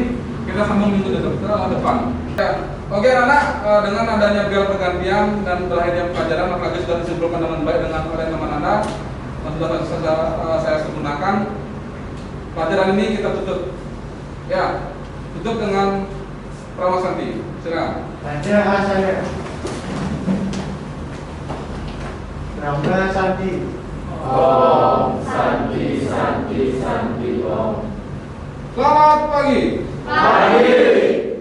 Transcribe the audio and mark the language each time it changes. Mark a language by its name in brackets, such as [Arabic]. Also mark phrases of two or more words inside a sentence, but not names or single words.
[Indonesian] Kita sambung minggu depan. Ya, oke anak, dengan adanya bel pergantian dan berakhirnya pelajaran, maka sudah disimpulkan dengan baik dengan oleh teman Anda. Sudah saya sempurnakan. Pelajaran ini kita tutup. Ya, tutup dengan Prawasanti. Silakan. Baca saya. Prawasanti. [Sanskrit] Om Santi Santi Santi Om. [Indonesian] Selamat pagi. Pagi.